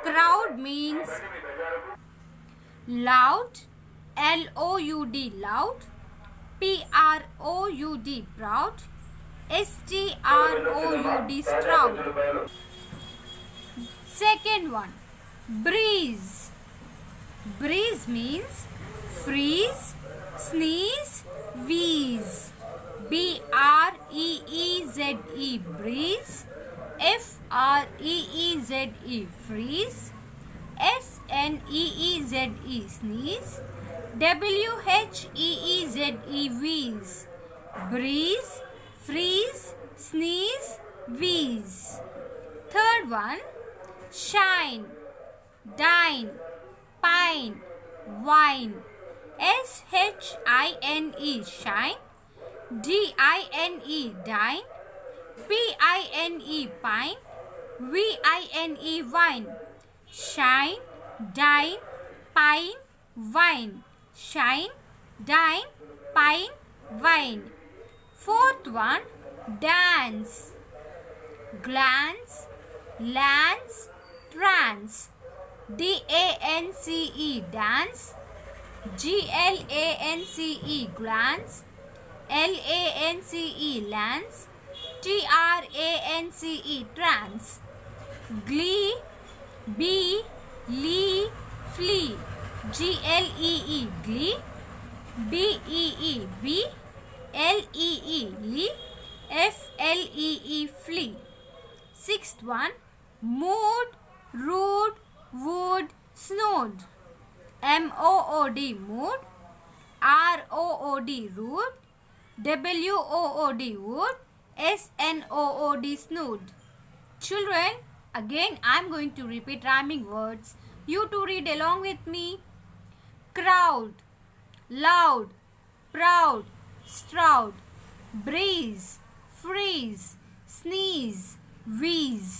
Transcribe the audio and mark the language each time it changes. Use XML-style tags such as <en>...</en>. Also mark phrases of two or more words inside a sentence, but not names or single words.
<en>Crowd means loud, L-O-U-D, loud, P-R-O-U-D, proud, S-T-R-O-U-D, stroud. Second one, breeze. Breeze means freeze, sneeze, wheeze. B-R-E-E-Z-E, breeze. F-R-E-E-Z-E, freeze. S-N-E-E-Z-E, sneeze. W-H-E-E-Z-E, wheeze. Breeze, freeze, sneeze, wheeze. Third one, shine, dine, pine, wine. S-H-I-N-E, shine. D-I-N-E, dine. P-I-N-E, pine. V-I-N-E, wine. Shine, dine, pine, wine. Shine, dine, pine, wine. Fourth one, dance, glance, lance, trance. D-A-N-C-E, dance. G-L-A-N-C-E, glance. L-A-N-C-E, lance. T-R-A-N-C-E, trance. Glee, bee, lee, flee. G-L-E-E, glee. B-E-E, bee. L-E-E, lee. F-L-E-E, flee. Sixth one, mood, rood, wood, snowed. M-O-O-D, mood. R-O-O-D, rood. W-O-O-D, wood. S-N-O-O-D, snood. Children, again I am going to repeat rhyming words. You to read along with me. Crowd, loud, proud, stroud. Breeze, freeze, sneeze, wheeze.</en>